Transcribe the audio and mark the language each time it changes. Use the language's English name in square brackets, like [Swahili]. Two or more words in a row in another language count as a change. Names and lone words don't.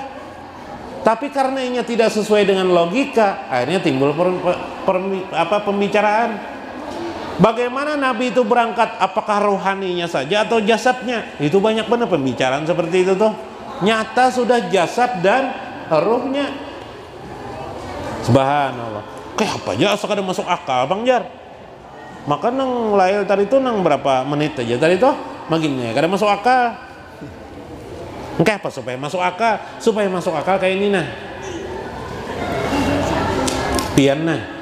[Indonesian] Tapi karena ini tidak sesuai dengan logika, akhirnya timbul pembicaraan. Bagaimana Nabi itu berangkat, apakah rohaninya saja atau jasadnya? Itu banyak benar pembicaraan seperti itu tuh. Nyata sudah jasad dan ruhnya. Subhanallah. [Banjar] Kayak apa aja asal kada masuk akal Bang Jar. Maka nang lahir tadi itu nang berapa menit aja tadi tuh maginnya kada masuk akal. Kayak apa supaya masuk akal? Supaya masuk akal kayak ini nah. Pian nah.